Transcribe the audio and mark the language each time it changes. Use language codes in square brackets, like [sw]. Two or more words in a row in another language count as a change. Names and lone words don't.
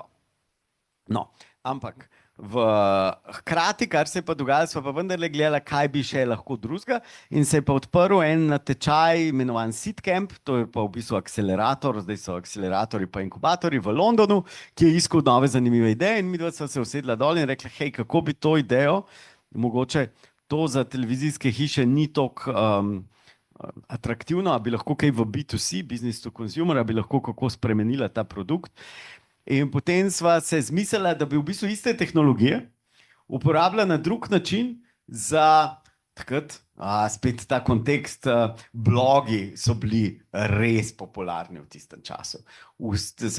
[sl] No, ampak hkrati, kar se je pa dogajalo, smo pa vendarle gledali, kaj bi še lahko drugega, in se je pa odprl en natečaj, imenovan Seedcamp, to je pa v bistvu akcelerator, zdaj so akceleratorji pa inkubatorji v Londonu, ki je iskal nove zanimive ideje, in midva sva se usedla dol in rekla, hej, kako bi to idejo, mogoče to za televizijske hiše ni toliko atraktivno, a bi lahko kaj v B2C, [en] business to consumer, [sl] a bi lahko kako spremenila ta produkt. In potem sva se zmislila, da bi v bistvu iste tehnologije uporabila na drug način za takrat, spet ta kontekst, blogi so bili res popularni v tistem času.